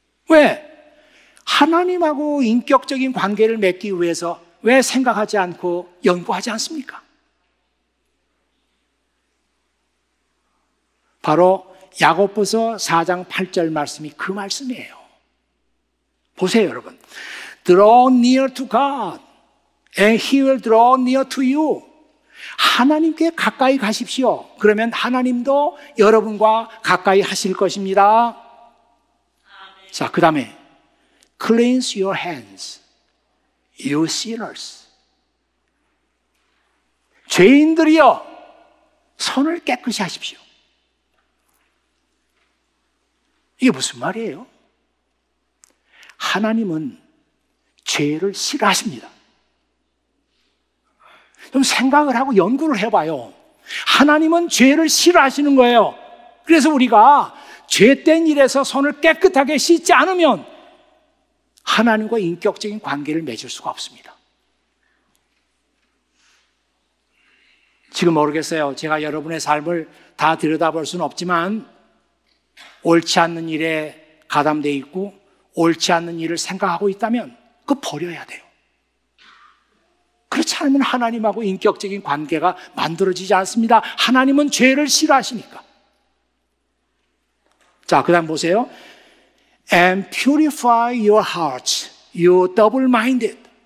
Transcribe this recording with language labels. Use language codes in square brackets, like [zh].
[ko] 왜? 하나님하고 인격적인 관계를 맺기 위해서 왜 생각하지 않고 연구하지 않습니까? 바로 야고보서 4장 8절 말씀이 그 말씀이에요. 보세요, 여러분. [en] Draw near to God and He will draw near to you. [ko] 하나님께 가까이 가십시오. 그러면 하나님도 여러분과 가까이 하실 것입니다. 자, 그 다음에 [en] Cleanse your hands, you sinners. [ko] 죄인들이여, 손을 깨끗이 하십시오. 이게 무슨 말이에요? 하나님은 죄를 싫어하십니다. 좀 생각을 하고 연구를 해봐요. 하나님은 죄를 싫어하시는 거예요. 그래서 우리가 죄된 일에서 손을 깨끗하게 씻지 않으면 하나님과 인격적인 관계를 맺을 수가 없습니다. 지금 모르겠어요. 제가 여러분의 삶을 다 들여다볼 수는 없지만 옳지 않는 일에 가담되어 있고 옳지 않는 일을 생각하고 있다면 그거 버려야 돼요. 그렇지 않으면 하나님하고 인격적인 관계가 만들어지지 않습니다. 하나님은 죄를 싫어하시니까. 자, 그 다음 보세요. [en] And purify your hearts, you double-minded.